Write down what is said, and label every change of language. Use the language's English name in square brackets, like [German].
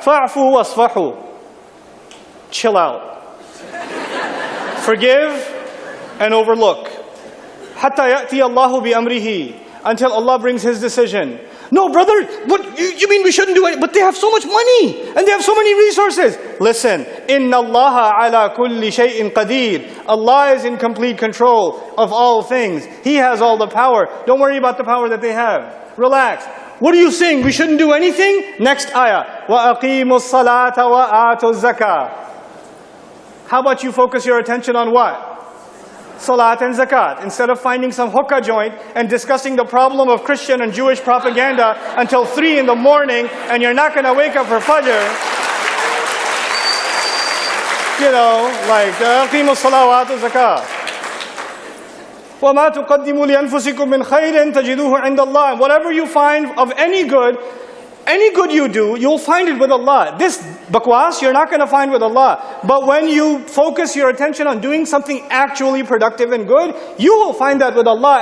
[Arabic] فَاعْفُوا وَاصْفَحُوا. [English] Chill out. Forgive and overlook. [Arabic] حَتَّى يَأْتِيَ اللَّهُ بِأَمْرِهِ. [English] Until Allah brings His decision. No, brother, what you mean we shouldn't do it? But they have so much money and they have so many resources. Listen, [Arabic] إِنَّ اللَّهَ عَلَى كُلِّ شَيْءٍ قَدِيرٌ. [English] Allah is in complete control of all things. He has all the power. Don't worry about the power that they have. Relax. What are you saying? We shouldn't do anything? Next ayah. [Arabic] وَأَقِيمُوا الصَّلَاةَ وَآتُوا الزَّكَاةَ. [English] How about you focus your attention on what? Salat and zakat. Instead of finding some hookah joint and discussing the problem of Christian and Jewish propaganda until 3 in the morning, and you're not going to wake up for Fajr. You know, like, [Arabic] أَقِيمُوا الصَّلَاةَ وَآتُوا الزَّكَاةَ. وَمَا تُقَدِّمُوا لِأَنفُسِكُم مِّنْ خَيْرٍ تَجِدُوهُ عِندَ اللَّهِ. [English] And whatever you find of any good you do, you'll find it with Allah. This bakwas, you're not going to find with Allah. But when you focus your attention on doing something actually productive and good, you will find that with Allah.